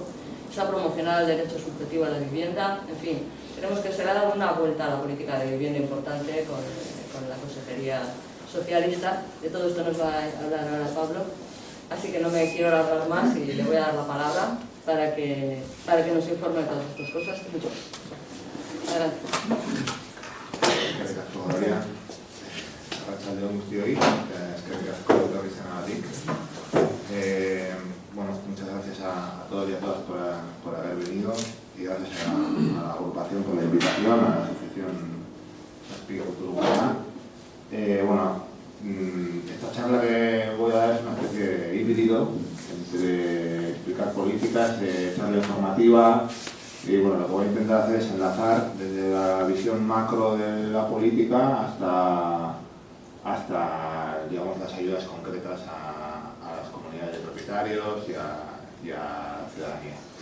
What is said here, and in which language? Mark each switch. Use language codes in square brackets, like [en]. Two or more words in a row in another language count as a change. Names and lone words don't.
[es] Se ha promocionado el derecho subjetivo a la vivienda. En fin, tenemos que se le ha dado una vuelta a la política de vivienda importante con la Consejería Socialista. De todo esto nos va a hablar ahora Pablo, así que no me quiero alargar más y le voy a dar la palabra para que nos informe de todas estas cosas. Mucho. Adelante. [eu] Eskerrik asko, Gloria. Arratsalde on guztioi, eskerrik asko etorri zenagatik. [es] Bueno, muchas gracias a todos y a todas por haber venido, y gracias a la agrupación por la invitación, a la asociación Zazpi Kultur Gugana. Bueno, esta charla que voy a dar es una especie de híbrido entre explicar políticas, charla informativa, Y bueno, lo que voy a intentar hacer es enlazar desde la visión macro de la política hasta digamos, las ayudas concretas a las comunidades de propietarios y a la ciudadanía.